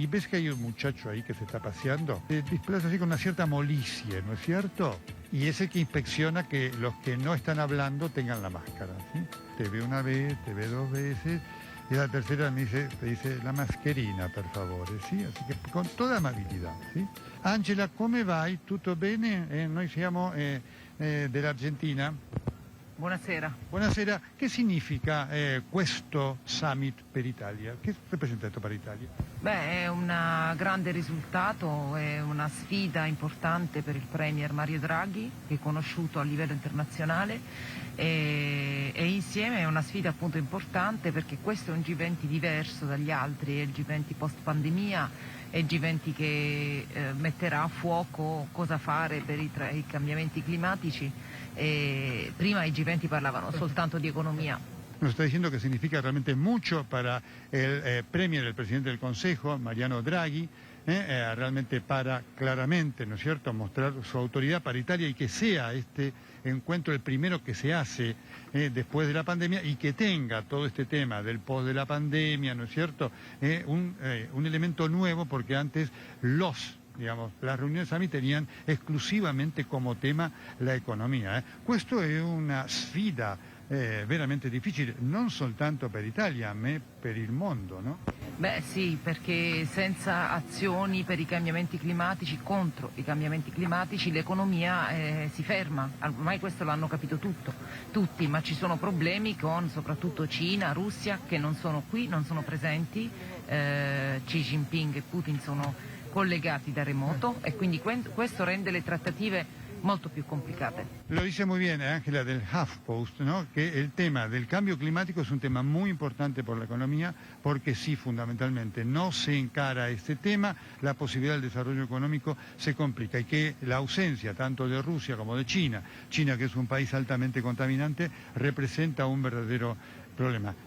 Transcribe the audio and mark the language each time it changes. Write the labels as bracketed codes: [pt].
[es] Y ves que hay un muchacho ahí que se está paseando, te desplaza así con una cierta molicie, ¿no es cierto? Y es el que inspecciona que los que no están hablando tengan la máscara, ¿sí? Te ve una vez, te ve dos veces, y la tercera te dice [it] la mascherina, per favore, [es] ¿sí? Así que con toda amabilidad, ¿sí? [it] Angela, come vai? Tutto bene? Noi siamo dell'Argentina. Buonasera. Buonasera, che significa questo summit per Italia? Che rappresenta per Italia? Beh, è un grande risultato, è una sfida importante per il Premier Mario Draghi, che è conosciuto a livello internazionale, e insieme è una sfida appunto importante perché questo è un G20 diverso dagli altri, è il G20 post pandemia, è il G20 che metterà a fuoco cosa fare per i cambiamenti climatici. Prima i G20 parlavano soltanto di economia. [es] Nos está diciendo que significa realmente mucho para el Premier, el presidente del Consejo, Mariano Draghi, realmente para claramente, ¿no es cierto?, mostrar su autoridad para Italia y que sea este encuentro el primero que se hace después de la pandemia y que tenga todo este tema del post de la pandemia, ¿no es cierto?, un elemento nuevo porque antes las reuniones AMI tenían [it] esclusivamente come tema [es] la economia. [it] Questo è una sfida veramente difficile, non soltanto per l'Italia, ma per il mondo, no? Beh sì, perché senza azioni per i cambiamenti climatici, contro i cambiamenti climatici, l'economia si ferma. Ormai questo l'hanno capito tutti, ma ci sono problemi con soprattutto Cina, Russia, che non sono qui, non sono presenti. Xi Jinping e Putin sono collegati da remoto e quindi questo rende le trattative molto più complicate. [es] Lo dice muy bien Ángela del HuffPost, ¿no?, que el tema del cambio climático es un tema muy importante por la economía porque si fundamentalmente no se encara este tema, la posibilidad del desarrollo económico se complica y que la ausencia tanto de Rusia como de China que es un país altamente contaminante, representa un verdadero problema.